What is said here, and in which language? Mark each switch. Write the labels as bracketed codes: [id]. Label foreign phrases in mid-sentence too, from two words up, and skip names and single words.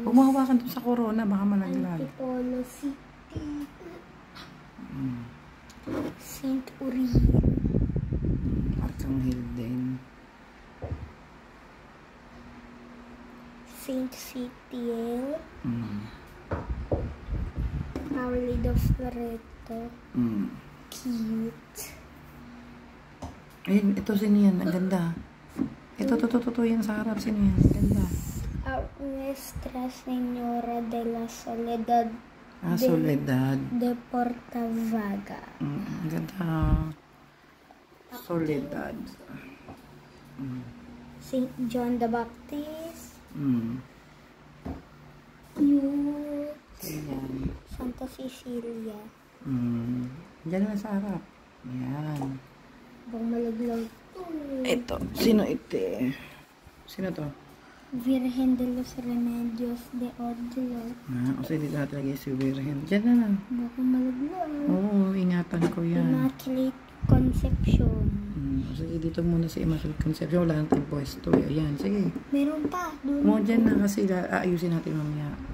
[tl] Huwag mahawakan doon sa corona. Baka malaglag. Antipolo City. Saint Uriel. Arkanghel din. Saint Citiel. Our Lady of Loreto. Cute. Ayun, ito sino yan? Ang ganda. Ito, yan sa harap. Sino yan? Ang ganda. Our Nuestra Señora de la Soledad. Soledad. De Portavaga. Ang ganda. Soledad. Saint John the Baptist. Cute. Ayan. Santa Cecilia. Diyan na sa harap. Ayan. Bang malaglag. Ito. Sino ito? Sino to? Virgen de los Remedios de Odlo. O sige, dito natin lagay si Virgen. Diyan na lang. Baka malaglag. Oo, ingatan ko yan. Immaculate Conception. Sige, dito muna si Immaculate Conception. Wala nang tayong pwesto. Ayan, sige. Meron pa. Mo dyan na kasi aayusin natin mamaya.